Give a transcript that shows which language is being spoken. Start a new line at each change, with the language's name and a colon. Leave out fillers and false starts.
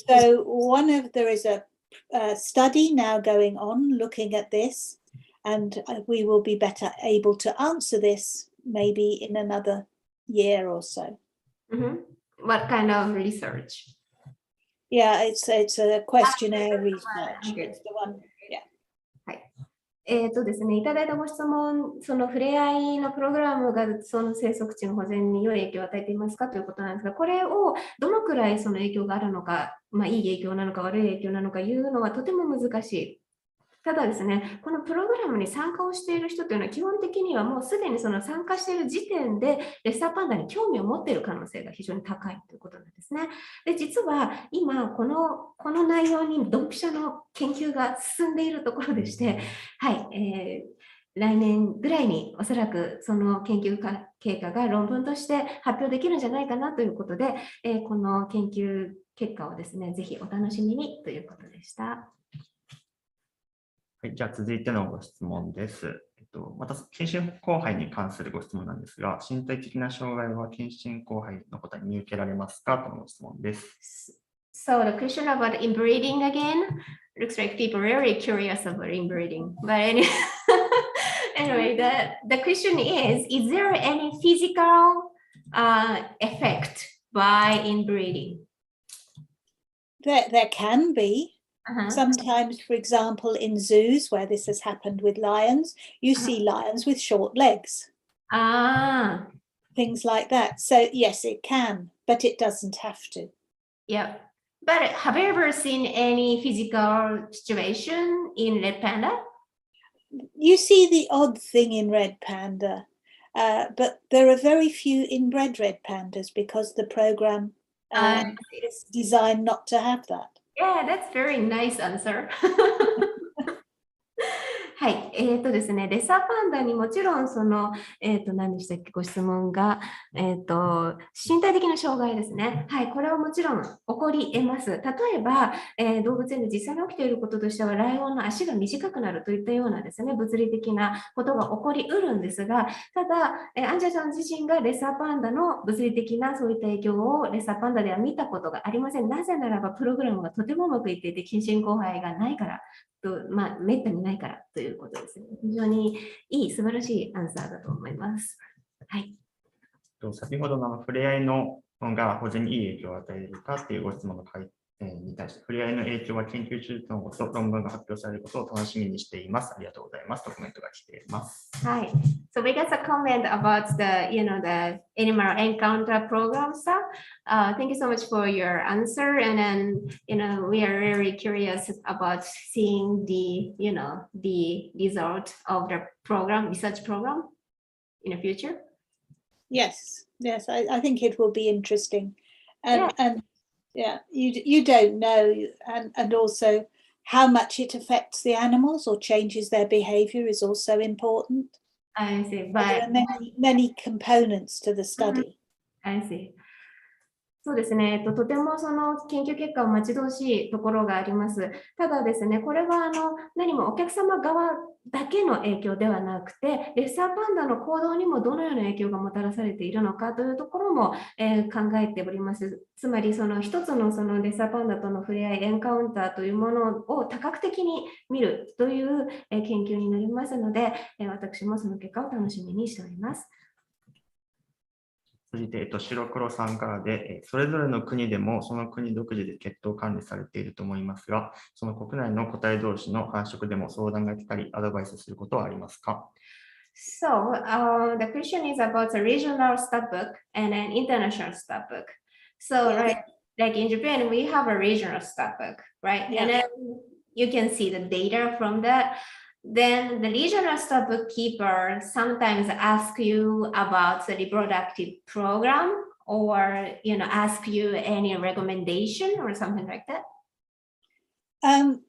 English: So there is a study now going on looking at this, and we will be better able to answer this maybe in another year or so. Mhm. What kind of research? Yeah, it's a questionnaire research. Okay. It's the one. Yeah.
Japanese: ですね、いただいたご質問、その触れ合いのプログラムがその生息地の保全に良い影響を与えていますかということなんですが、これをどのくらいその影響があるのか、いい影響なのか悪い影響なのかいうのはとても難しい。ただですね、このプログラムに参加をしている人というのは基本的にはもうすでにその参加している時点でレッサーパンダに興味を持っている可能性が非常に高いということなんですね。で、実は今この内容にドンピシャの研究が進んでいるところでして、はい、来年ぐらいにおそらくその研究経過が論文として発表できるんじゃないかなということで、この研究結果をですね、ぜひお楽しみにということでした。はい、じゃあ続いてのご質問です。また検診交配に関するご質問なんですが、身体的な障害は検診交配の方に見受けられますかとのご質問です。
English: So the question about inbreeding again looks like people are very curious about inbreeding. But anyway, the question is there any physical effect by inbreeding? There can be. Sometimes, for example, in zoos where this has happened with lions, you see lions with short legs. Things like that. So yes, it can, but it doesn't have to. Yeah. But have you ever seen any physical situation in red panda? You see the odd thing in red panda, but there are very few inbred red pandas because the program is designed not to have that. Yeah, that's very nice answer.
Japanese: はい、ですね、レッサーパンダにもちろんその、何でしたっけ、ご質問が、身体的な障害ですね。はい、これはもちろん起こり得ます。例えば、動物園で実際に起きていることとしては、ライオンの足が短くなるといったようなですね、物理的なことが起こりうるんですが、ただ、アンジェラさん自身がレッサーパンダの物理的なそういった影響をレッサーパンダでは見たことがありません。なぜならば、プログラムがとてもうまくいっていて、近親交配がないから。めったにないからということですね。非常にいい、素晴らしいアンサーだと思います。はい。先ほどの触れ合いのが保全にいい影響を与えるかというご質問の回に対して、触れ合いの影響は研究中のこと、論文が発表されることを楽しみにしています。ありがとうございますとコメントが来ています。はい。
English: So we got a comment about the animal encounter program stuff. Thank you so much for your answer. And then, we are very curious about seeing the result of the research program in the future. Yes, I think it will be interesting. And you don't know, and also how much it affects the animals or changes their behavior is also important. I see. But there are many components to the study. I see.
Japanese: そうですね、とてもその研究結果を待ち遠しいところがあります。ただですね、これは何もお客様側だけの影響ではなくて、レッサーパンダの行動にもどのような影響がもたらされているのかというところも、考えております。つまりその一つのそのレッサーパンダとの触れ合い、エンカウンターというものを多角的に見るという、研究になりますので、私もその結果を楽しみにしております。続いて、白黒さんからで、それぞれの国でもその国独自で血統管理されていると思いますが、その国内の個体同士の繁殖でも相談が来たり、アドバイスすることはありますか？
English: So, the question is about a regional stud book and an international stud book. So, right, like in Japan, we have a regional stud book, right? Yeah. And then you can see the data from that. Then the regional stud bookkeeper sometimes ask you about the reproductive program or, ask you any recommendation or something like that.